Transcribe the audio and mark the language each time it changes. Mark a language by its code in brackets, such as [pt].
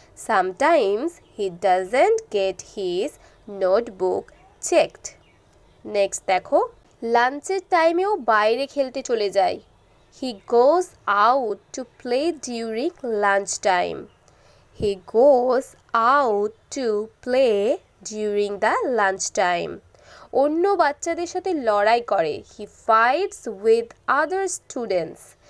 [en] Sometimes he doesn't get his notebook checked. [bn] Next দেখো, লাঞ্চের টাইমেও বাইরে খেলতে চলে যায়। [en] He goes out to play during lunch time. He goes out to play during the lunch time. [bn] অন্য বাচ্চাদের সাথে লড়াই করে। [en] He fights with other students.